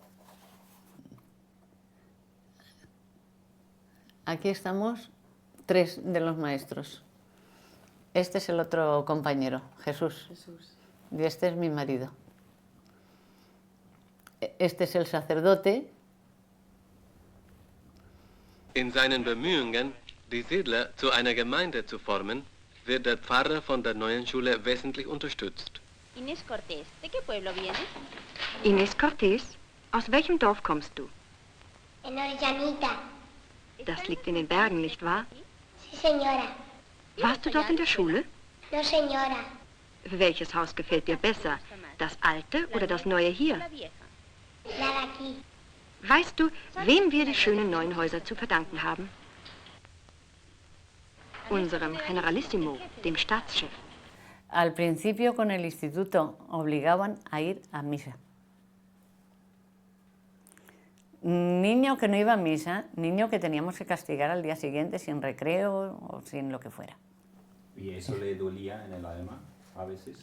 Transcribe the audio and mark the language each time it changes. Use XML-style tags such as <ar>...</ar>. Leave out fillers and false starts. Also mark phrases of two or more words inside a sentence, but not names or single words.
<es>Aquí estamos 3 de los maestros. Este es el otro compañero, Jesús. Y este es mi marido. Este es el sacerdote.</es> <de>In seinen Bemühungen, die Siedler zu einer Gemeinde zu formen, wird der Pfarrer von der neuen Schule wesentlich unterstützt.</de> <es>Inés Cortés, ¿de qué pueblo vienes? Inés Cortés,</es> <de>aus welchem Dorf kommst du?</de> <es>En Orjanita.</es> <de>Das liegt in den Bergen, nicht wahr?</de> <es>Sí, señora.</es> <de>Warst du dort in der Schule?</de> <es>No, señora.</es> <de>Welches Haus gefällt dir besser? Das alte oder das neue hier?</de> <es>La de aquí.</es> <de>Weißt du, wem wir die schönen neuen Häuser zu verdanken haben? Unserem Generalissimo, dem Staatschef.</de> <es>Al principio con el instituto obligaban a ir a misa. Niño que no iba a misa, niño que teníamos que castigar al día siguiente sin recreo o sin lo que fuera. ¿Y eso le dolía en el alma a veces?</es>